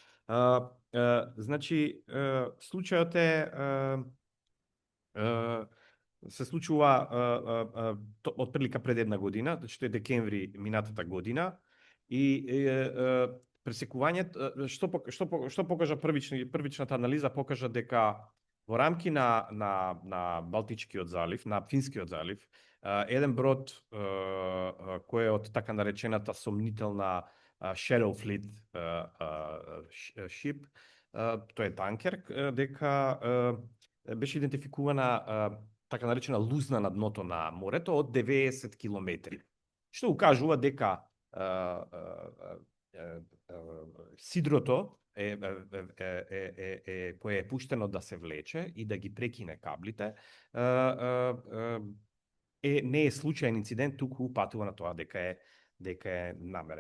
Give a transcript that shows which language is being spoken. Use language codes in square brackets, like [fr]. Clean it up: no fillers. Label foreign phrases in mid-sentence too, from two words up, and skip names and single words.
[mk] Значи, случајот се случува отприлика пред една година, значи тој е декември минатата година, и пресекувањето, што покажа првичната анализа, покажа дека во рамки на Балтичкиот залив, на Финскиот залив, еден брод кој е од така наречената сомнителна [en] shadow fleet [mk] ship, тој е танкер, дека беше идентификувана така наречена лузна на дното на морето од 90 километри, што укажува дека сидрото кое е пуштено да се влече и да ги прекине каблите, не е случаен инцидент, туку упатува на тоа дека е намерен.